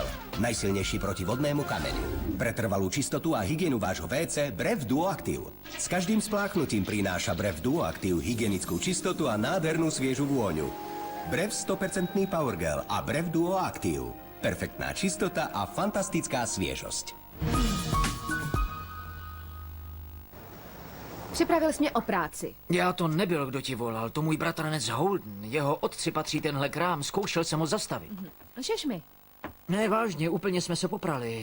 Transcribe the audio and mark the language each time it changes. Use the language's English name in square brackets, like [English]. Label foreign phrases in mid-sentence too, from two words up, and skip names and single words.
[Slovak] Najsilnejší proti vodnému kameňu. Pre trvalú čistotu a hygienu vášho WC brev Duoactive. S každým spláchnutím prináša brev Duoactive hygienickú čistotu a nádhernú sviežu vôňu. Brev 100% Powergel a brev Duoactive. Perfektná čistota a fantastická sviežosť. [Czech] Připravil jsi mě o práci. Já to nebyl, kdo ti volal, to můj bratranec Holden. Jeho otci patří tenhle krám, zkoušel jsem ho zastavit. Lžeš mi? Ne, vážně, úplně jsme se poprali.